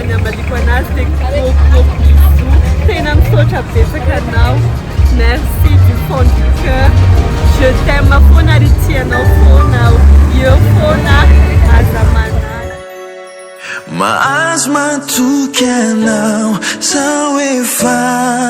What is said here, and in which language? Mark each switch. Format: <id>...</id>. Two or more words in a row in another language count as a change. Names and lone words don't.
<mg>ny amaliko anazy dia</mg> <fr>gros bisous</fr> <mg>tena misaotra betsaka anao</mg> <fr>merci du fond du cœur je t'aime</fr> <mg>foana ary tianao foana eo foana aza manana mahazo matoky anao sao efa</mg>